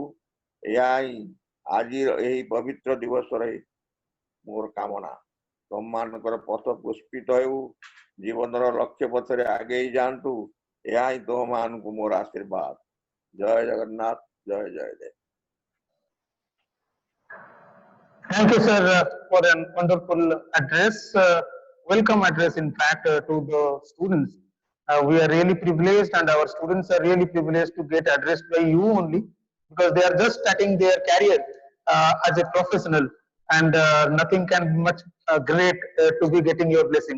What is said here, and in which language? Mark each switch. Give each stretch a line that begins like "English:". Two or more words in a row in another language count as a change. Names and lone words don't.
Odia: ଏହା ହିଁ ଆଜିର ଏହି ପବିତ୍ର ଦିବସରେ ମୋର କାମନା। ତମମାନଙ୍କର ପଥ ପୁଷ୍ପିତ ହେଉ, ଜୀବନର ଲକ୍ଷ୍ୟ ପଥରେ ଆଗେଇ ଯାଆନ୍ତୁ, ଏହା ହିଁ ତୁମମାନଙ୍କୁ ମୋର ଆଶୀର୍ବାଦ। ଜୟ ଜଗନ୍ନାଥ, ଜୟ ଜୟଦେବ।
English: Thank you, sir, for an wonderful address, welcome address, in fact, to the students. We are really privileged, and our students are really privileged to get addressed by you only, because they are just starting their career as a professional, and nothing can be much great to be getting your blessings.